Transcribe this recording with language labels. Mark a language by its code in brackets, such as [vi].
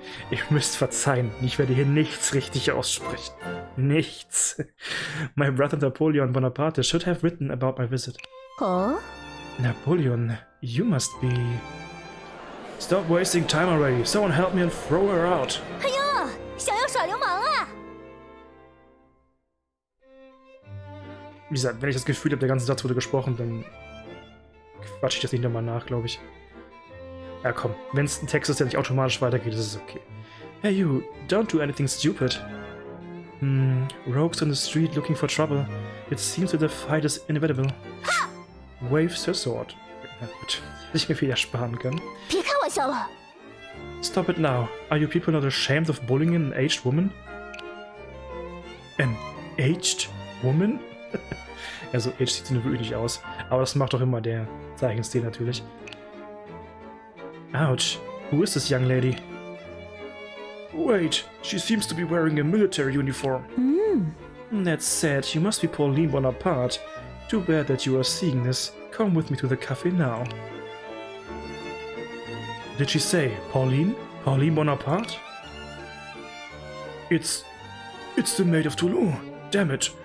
[de] Ihr müsst verzeihen, ich werde hier nichts richtig aussprechen. Nichts. [en] My brother Napoleon Bonaparte should have written about my visit. Oh? Napoleon, you must be... Stop wasting time already. Someone help me and throw her out. [zh] 哎呦，想要耍流氓啊！ [de] Wie gesagt, wenn ich das Gefühl habe, der ganze Satz wurde gesprochen, dann quatsche ich das nicht nochmal nach, glaube ich. Ja komm, wenn es ein Text ist, der nicht automatisch weitergeht, ist es okay. [en] Hey you, don't do anything stupid. Rogues on the street looking for trouble. It seems that the fight is inevitable. Waves her sword. [de] Na gut, hätte ich mir viel ersparen können. [zh] 别开玩笑了。 [en] Stop it now. Are you people not ashamed of bullying an aged woman? An aged woman? [de] Ja, so aged sieht sie nur wirklich nicht aus. Aber das macht doch immer der Zeichenstil natürlich. [en] Ouch. Who is this young lady? Wait, she seems to be wearing a military uniform. That's sad. You must be Pauline Bonaparte. Too bad that you are seeing this. Come with me to the cafe now. Did she say Pauline? Pauline Bonaparte? It's the Maid of Toulon. Damn it.